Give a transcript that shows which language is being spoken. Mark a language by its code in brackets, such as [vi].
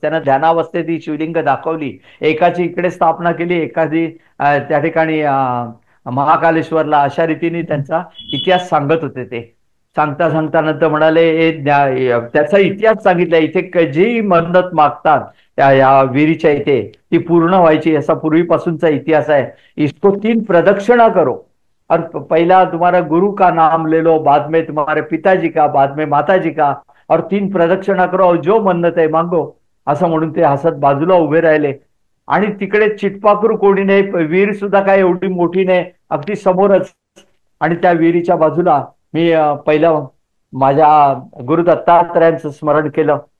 [mr] त्यांना ध्यानावस्थेत ही शिवलिंग दाखवली. एकाची इकडे स्थापना केली, एखादी त्या ठिकाणी महाकालेश्वरला. अशा रीतीने त्यांचा इतिहास सांगत होते. ते सांगता सांगता नंतर म्हणाले, त्याचा इतिहास सांगितला, इथे जी मन्नत मागतात या विहिरीच्या इथे ती पूर्ण व्हायची, असा पूर्वीपासूनचा इतिहास आहे. [hi] इसको 3 प्रदक्षिणा करो और पहला तुम्हारा गुरु का नाम ले लो, बाद में तुम्हारे पिताजी का, बाद में माताजी का, और 3 प्रदक्षिणा करो और जो मन्नत आहे मागो. [mr] असं म्हणून ते हसत बाजूला उभे राहिले. आणि तिकडे चिटपाखरू कोणी नाही, विहीर सुद्धा काय एवढी मोठी नाही, अगदी समोरच. आणि त्या विहिरीच्या बाजूला मी पहिलं माझ्या गुरु दत्तात्रयांचं स्मरण केलं.